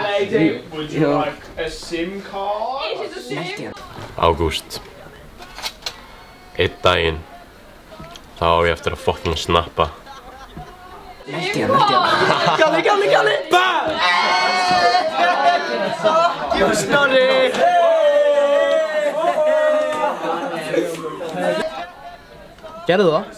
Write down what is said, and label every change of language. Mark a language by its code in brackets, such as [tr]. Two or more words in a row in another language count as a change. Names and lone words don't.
[en] Would you like a SIM card? Is it a SIM? [is] Ágúst. Einn daginn. Þá á ég eftir að fucking snappa. Galli! BAM! [en] Fuck you, Snorri! [is] Gerðu það?